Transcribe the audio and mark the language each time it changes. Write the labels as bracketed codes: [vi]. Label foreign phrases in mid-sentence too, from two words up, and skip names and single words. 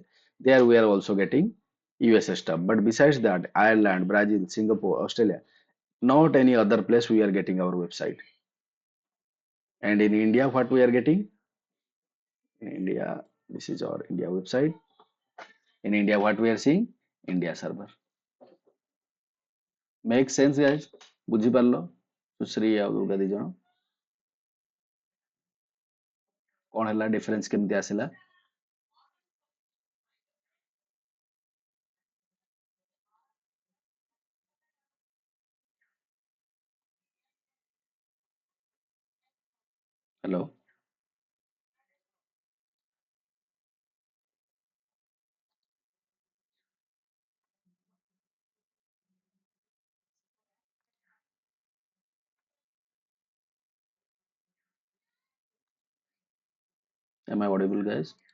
[en] There we are also getting USA stuff. But besides that, Ireland, Brazil, Singapore, Australia, not any other place we are getting our website. And in India, what we are getting? In India, this is our India website. In India, what we are seeing? India server. Make sense, guys? [or] ବୁଝିପାରିଲ? ସୁଶ୍ରୀ ଆଉ ଦୁର୍ଗା ଦି ଜଣ କଣ ହେଲା ଡିଫରେନ୍ସ କେମିତି ଆସିଲା? [en] Hello, am I audible, guys?